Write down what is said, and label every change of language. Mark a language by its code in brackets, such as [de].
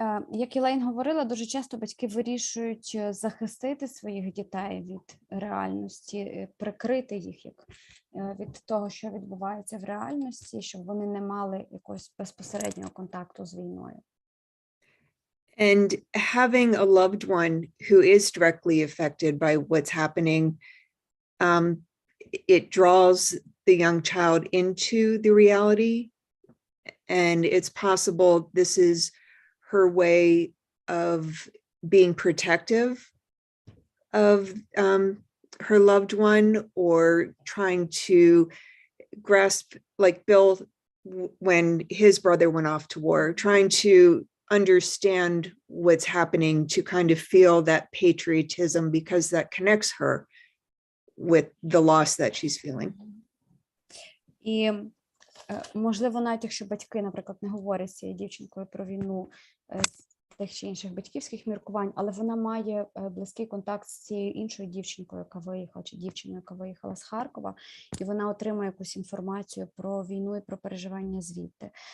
[uk] Як Елейн говорила, дуже часто батьки вирішують захистити своїх дітей від реальності, прикрити їх від того, що відбувається в реальності, щоб вони не мали якогось безпосереднього контакту з війною. [en] And having a loved one who is directly affected by what's happening, it draws the young child into the reality. And it's possible this is her way of being protective of her loved one, or trying to grasp, like Bill, when his brother went off to war, trying to understand what's happening, to kind of feel that patriotism, because that connects her with the loss that she's feeling. [uk] І, можливо, навіть якщо батьки, наприклад, не говорять з цією дівчинкою про війну з тих чи інших батьківських міркувань, але вона має близький контакт з цією іншою дівчинкою, яка виїхала, чи дівчиною, яка виїхала з Харкова, і вона отримує якусь інформацію про війну і про переживання звідти.